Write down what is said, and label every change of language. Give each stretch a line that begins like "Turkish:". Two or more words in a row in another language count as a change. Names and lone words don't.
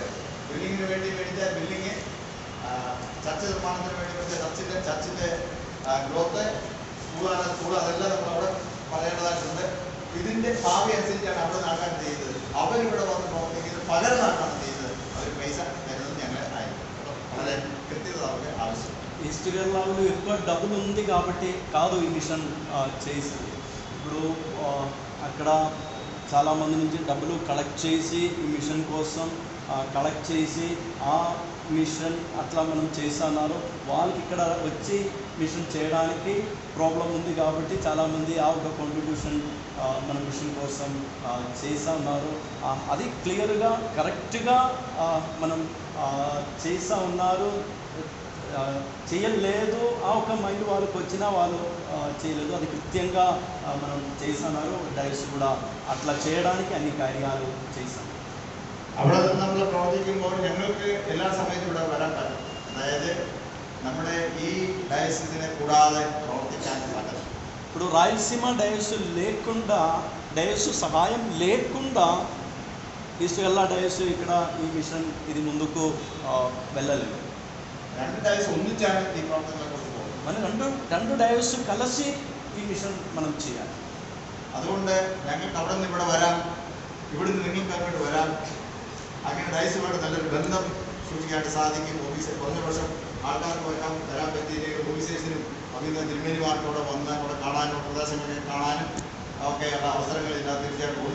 Malayalam: ബിൽഡിങ്ങിന് വേണ്ടി മേടിച്ച ബിൽഡിങ്, ചർച്ച നിർമ്മാണത്തിന് വേണ്ടി മേടിച്ച ചർച്ചിൻ്റെ ഗ്രോത്ത്, സ്കൂൾ, അതെല്ലാം നമ്മൾ അവിടെ പറയേണ്ടതായിട്ടുണ്ട്. ഇതിൻ്റെ ഭാവി അനുസരിച്ചാണ് അവിടെ ആൾക്കാർ ചെയ്തത്. അവരിവിടെ വന്ന് പ്രവർത്തിക്കുന്നത് പകരനാട്ടാണ് ചെയ്തത്. അവർ പൈസ തരുന്നത് ഞങ്ങൾ ആയിരിക്കും. വളരെ കൃത്യത അവർക്ക് ആവശ്യം.
Telugu: ఈస్ట్ గల్లాలో ఎక్కువ డబ్బులు ఉంది కాబట్టి కాదు ఈ మిషన్ చేసింది. ఇప్పుడు అక్కడ చాలామంది నుంచి డబ్బులు కలెక్ట్ చేసి ఈ మిషన్ కోసం కలెక్ట్ చేసి ఆ మిషన్ అట్లా మనం చేస్తున్నారు. వాళ్ళకి ఇక్కడ వచ్చి మిషన్ చేయడానికి ప్రాబ్లం ఉంది కాబట్టి చాలామంది ఆ ఒక కాంట్రిబ్యూషన్ మన మిషన్ కోసం చేస్తూ ఉన్నారు. అది
English: clearly correctly
Telugu: మనం చేస్తూ ఉన్నారు. చేయలేదు ఆ ఒక మైండ్ వాళ్ళకి వచ్చినా వాళ్ళు చేయలేదు. అది కృత్యంగా మనం చేస్తున్నారు. ഡയസ് కూడా అట్లా చేయడానికి అన్ని కార్యాలు చేశాం.
Malayalam: അവിടെ നമ്മൾ പ്രവർത്തിക്കുമ്പോൾ ഞങ്ങൾക്ക് എല്ലാ സമയത്തും ഇവിടെ വരാൻ പറ്റും. അതായത് നമ്മുടെ ഈ ഡയസിനെ കൂടാതെ പ്രവർത്തിക്കാൻ പറ്റും.
Telugu: ఇప్పుడు రాయలసీమ డయస్ లేకుండా, డయస్ సహాయం లేకుండా ఈస్ట్ గల్లా డయస్ ఇక్కడ ఈ మిషన్ ఇది ముందుకు వెళ్ళలేదు.
Malayalam: രണ്ട് ഡയസ് ഒന്നിച്ചാണ് ഈ പ്രവർത്തനങ്ങളെ കുറിച്ച് പോകുന്നത്.
Telugu: మనం రెండు డయస్ కలిసి ఈ మిషన్ మనం చేయాలి.
Malayalam: അതുകൊണ്ട് ഞങ്ങൾക്ക് അവിടെ നിന്ന് ഇവിടെ വരാം, ഇവിടുന്ന് നിങ്ങൾക്ക് അങ്ങോട്ട് വരാം. അങ്ങനെ ഡയസുമായിട്ട് നല്ലൊരു ബന്ധം സൂക്ഷിക്കാനായിട്ട് സാധിക്കും. കുറഞ്ഞ വർഷം ആൾക്കാർക്ക് വരാൻ പറ്റിയില്ലെങ്കിൽ ഓഫീസേഴ്സിനും അഭിനന്ദ തിരുമേനിമാർക്കും അവിടെ വന്ന് അവിടെ കാണാനും പ്രദേശങ്ങളെ കാണാനും ഒക്കെയുള്ള അവസരങ്ങൾ ഇതിനകത്ത് തീർച്ചയായിട്ടും ഉണ്ട്.